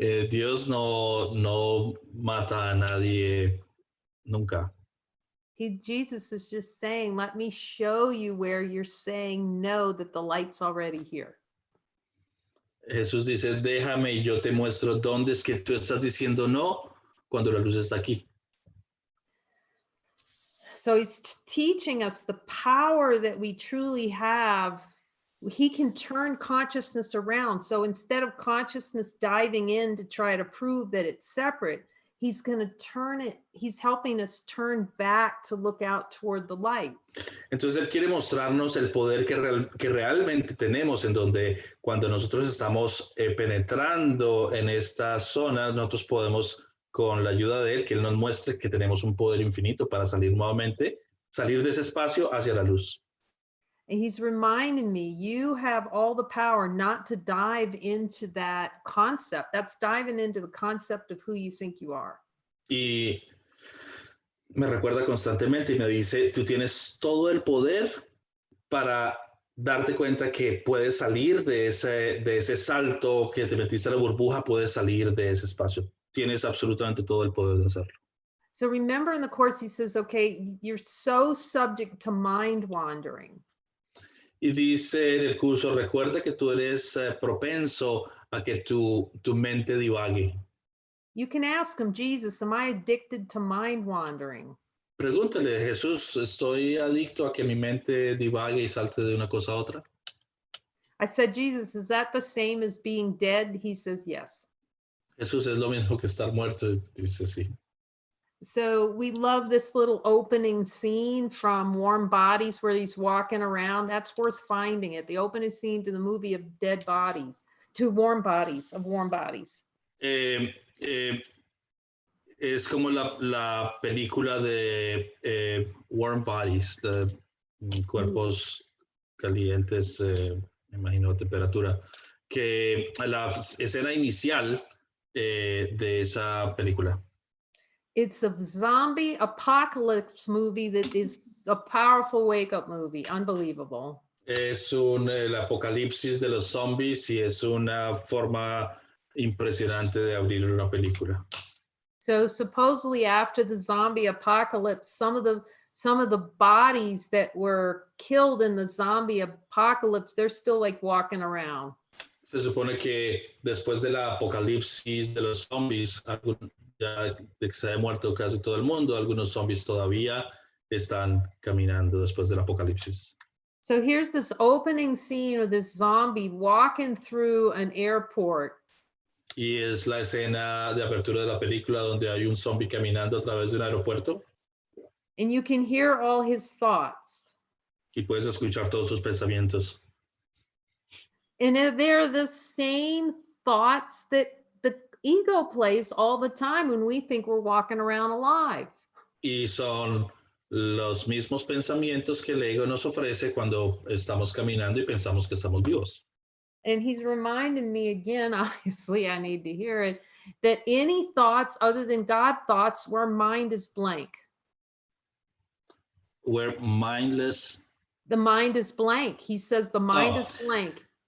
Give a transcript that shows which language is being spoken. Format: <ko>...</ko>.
<es>Dios no mata a nadie nunca.</es> <en>Jesus is just saying, let me show you where you're saying no, that the light's already here.</en> <es>Jesús dice, déjame y yo te muestro dónde es que tú estás diciendo no cuando la luz está aquí.</es> <en>So he's teaching us the power that we truly have. He can turn consciousness around. So instead of consciousness diving in to try to prove that it's separate, he's going to turn it. He's helping us turn back to look out toward the light.</en> <es>Entonces él quiere mostrarnos el poder que realmente tenemos, en donde cuando nosotros estamos penetrando en esta zona, nosotros podemos, con la ayuda de él, que él nos muestre que tenemos un poder infinito para salir nuevamente salir de ese espacio hacia la luz.</es> <en>And he's reminding me, you have all the power not to dive into that concept. That's diving into the concept of who you think you are.</en> <es>Y me recuerda constantemente y me dice, tú tienes todo el poder para darte cuenta que puedes salir de ese salto que te metiste a la burbuja, puedes salir de ese espacio. Tienes absolutamente todo el poder de hacerlo.</es> <en>So remember in the course, he says, okay, you're so subject to mind wandering.</en> <es>Y dice en el curso, recuerda que tú eres propenso a que tu mente divague.</es> <en>You can ask him, Jesus, am I addicted to mind wandering?</en> <es>Pregúntale, Jesús, ¿estoy adicto a que mi mente divague y salte de una cosa a otra?</es> <en>I said, Jesus, is that the same as being dead? He says, yes.</en> <es>Jesús, es lo mismo que estar muerto. Dice sí.</es> <en>So we love this little opening scene from Warm Bodies where he's walking around. That's worth finding it. The opening scene to the movie of Dead Bodies, to Warm Bodies, of Warm Bodies.</en> <es>Es como la película de Warm Bodies, de cuerpos calientes, me imagino, temperatura, que la escena inicial de esa película.</es> <en>It's a zombie apocalypse movie that is a powerful wake-up movie. Unbelievable.</en> <es>Es el apocalipsis de los zombies y es una forma impresionante de abrir una película.</es> <en>So supposedly after the zombie apocalypse, some of the bodies that were killed in the zombie apocalypse, they're still like walking around.</en> <es>Se supone que después del apocalipsis de los zombies, ya de que se ha muerto casi todo el mundo, algunos zombies todavía están caminando después del apocalipsis.</es> <en>So here's this opening scene of this zombie walking through an airport.</en> <es>Y es la escena de apertura de la película donde hay un zombie caminando a través de un aeropuerto.</es> <en>And you can hear all his thoughts.</en> <es>Y puedes escuchar todos sus pensamientos.</es> <en>And they're the same thoughts that the ego plays all the time when we think we're walking around alive.</en> <es>Y son los mismos pensamientos que el ego nos ofrece cuando estamos caminando y pensamos que estamos vivos.</es> <en>And he's reminding me again, obviously I need to hear it, that any thoughts other than God thoughts where mind is blank. We're mindless. The mind is blank. He says the mind is blank.</en>